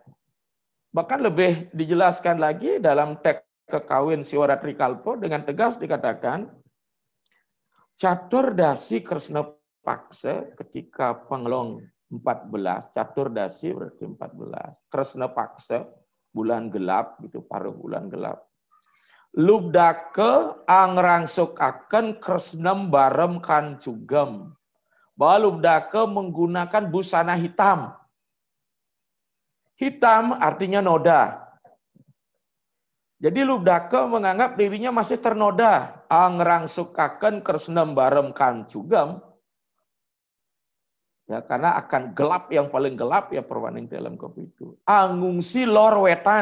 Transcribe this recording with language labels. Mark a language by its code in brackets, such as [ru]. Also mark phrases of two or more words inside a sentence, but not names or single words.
[id] Bahkan lebih dijelaskan lagi dalam teks Kekawin Siwaratri Kalpo dengan tegas dikatakan Catur Dasi Kresna Paksa ketika Penglong 14, Catur Dasi berarti 14. Kresna Paksa bulan gelap gitu, paruh bulan gelap. [kaw] Lubdaka angrangsukaken Kresnem barem kancugem. [id] Bahwa Lubdaka menggunakan busana hitam. Hitam artinya noda. Jadi Lubdaka menganggap dirinya masih ternoda. [kaw] Angrangsukaken Kresnem barem kancugem. [id] Ya, karena akan gelap yang paling gelap ya perwaning dalam kopi itu.